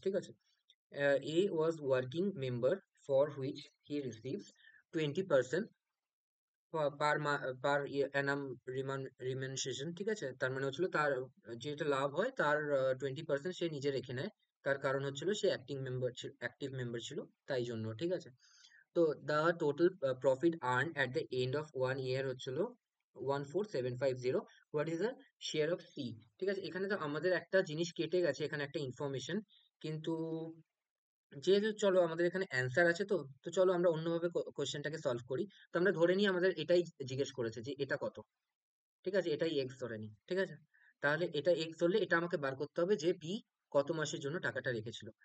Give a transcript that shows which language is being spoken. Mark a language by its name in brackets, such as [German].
[Bangla] ঠিক আছে, [English] A was working member for which he receives 20% per per annum remuneration. [Bangla] ঠিক আছে, তার মানে হচ্ছিল তার যেটা লাভ হয় তার 20% সে নিজে রেখে নেয়। তার কারণ হচ্ছিল সে অ্যাক্টিভ মেম্বার ছিল, তাই জন্য। ঠিক আছে, তো [English] the total profit earned at the end of 1 year [Bangla] হচ্ছিল 14,750। [English] What is the share of C? [Bangla] ঠিক আছে, এখানে তো আমাদের একটা জিনিস কেটে গেছে, এখানে একটা ইনফরমেশন, কিন্তু যেহেতু চলো আমাদের এখানে অ্যান্সার আছে, তো তো চলো আমরা অন্যভাবে কোশ্চেনটাকে সলভ করি। তো আমরা ধরে নিই আমাদের এটাই জিজ্ঞেস করেছে যে এটা কত। ঠিক আছে, এটাই এক্স ধরে নিই। ঠিক আছে, তাহলে এটা এক্স ধরলে এটা আমাকে বার করতে হবে যে বি কত মাসের জন্য টাকাটা রেখেছিল।